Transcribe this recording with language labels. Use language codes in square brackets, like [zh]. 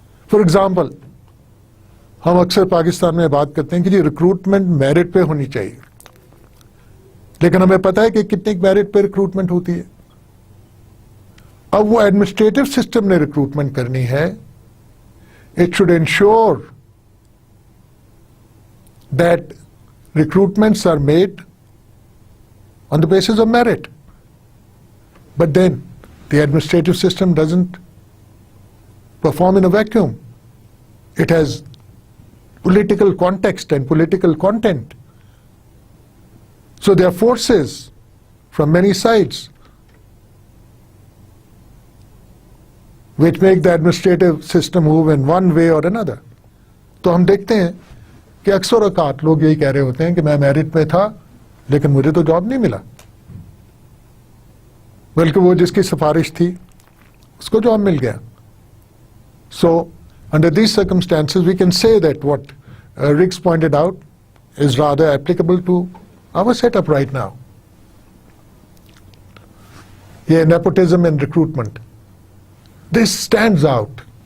[en] for example, [hi] हम अक्सर पाकिस्तान में बात करते हैं कि जी रिक्रूटमेंट मेरिट पे होनी चाहिए, लेकिन हमें पता है कि कितनी मेरिट पे रिक्रूटमेंट होती है. अब वो एडमिनिस्ट्रेटिव सिस्टम ने रिक्रूटमेंट करनी है. [en] It should ensure that recruitments are made on the basis of merit. But then the administrative system doesn't perform in a vacuum. It has political context and political content. So there are forces from many sides which make the administrative system move in one way or another. [hi] तो हम देखते हैं कि अक्सर औकात लोग यही कह रहे होते हैं कि मैं मेरिट पे था लेकिन मुझे तो जॉब नहीं मिला, बल्कि वो जिसकी सिफारिश थी उसको जॉब मिल गया. [en] So under these circumstances we can say that what Riggs pointed out is rather applicable to our setup right now. Yeah, nepotism and recruitment. This stands out.